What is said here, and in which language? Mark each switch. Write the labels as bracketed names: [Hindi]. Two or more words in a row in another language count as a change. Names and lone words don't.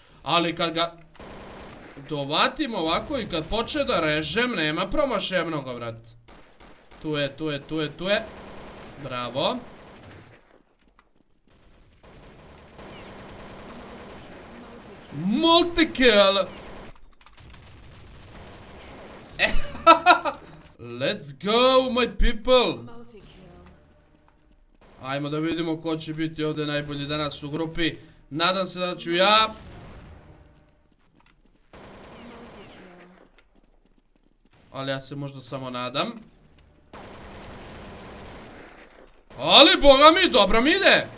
[Bosnian] Ali kad ga dovatimo ovako i kad počne da režem, nema promašaja mnogo, brate. Tu je. Bravo. Multikill. [English] Let's go my people. [Bosnian] Ajmo da vidimo ko će biti ovdje najbolji danas u grupi. Nadam se da ću ja. Ali ja se možda samo nadam. Ali boga mi, dobro mi ide.